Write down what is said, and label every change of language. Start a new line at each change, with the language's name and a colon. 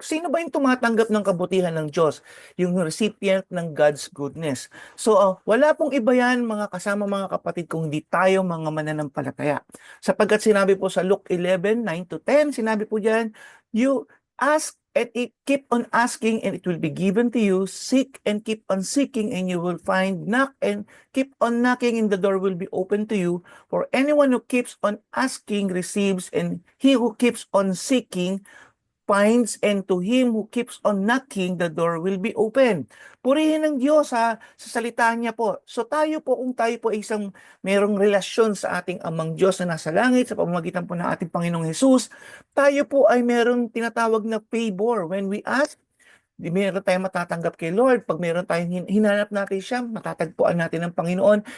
Filipino: Sino ba yung tumatanggap ng kabutihan ng Diyos? Yung recipient ng God's goodness. So, wala pong iba yan mga kasama mga kapatid kung hindi tayo mga mananampalataya. Sapagkat sinabi po sa Luke 11:9 to 10, sinabi po diyan,
English: you ask and keep on asking and it will be given to you. Seek and keep on seeking and you will find. Knock and keep on knocking and the door will be open to you. For anyone who keeps on asking receives, and he who keeps on seeking finds, and to him who keeps on knocking, the door will be open.
Filipino: Purihin ng Diyos sa salita niya po. So tayo po, kung tayo po ay isang merong relasyon sa ating Amang Diyos na nasa langit, sa pamamagitan po ng ating Panginoong Hesus, tayo po ay merong tinatawag na favor. When we ask, di meron tayong matatanggap kay Lord. Pag meron tayong hinanap natin siya, matatagpuan natin ng Panginoon.